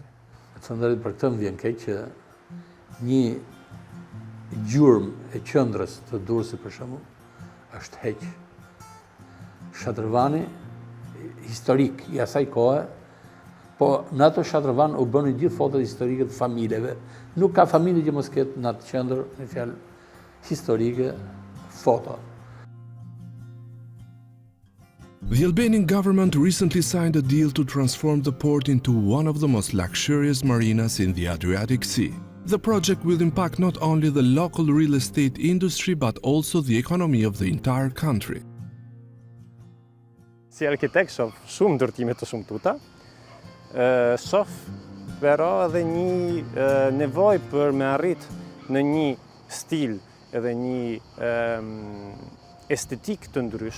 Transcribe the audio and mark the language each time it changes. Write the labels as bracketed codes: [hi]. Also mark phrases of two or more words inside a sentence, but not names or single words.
[sq] Të thënderit për këtë më vjen keq që një gjurmë e qendrës të Durrësit për shembull është heq. Shadrvani historik I asaj kohe, po në ato shadrvan u bënë gjithë fotot historike të familjeve. Nuk ka familje që mos ketë në atë qendër, në fjalë historike, foto. [en] The Albanian government recently signed a deal to transform the port into one of the most luxurious marinas in the Adriatic Sea. The project will impact not only the local real estate industry, but also the economy of the entire country. [sq] Si arkitekt shoh shumë ndërtime të shumtuta. Shoh però edhe një nevojë për me arrit në një stil edhe një estetik të ndryshme.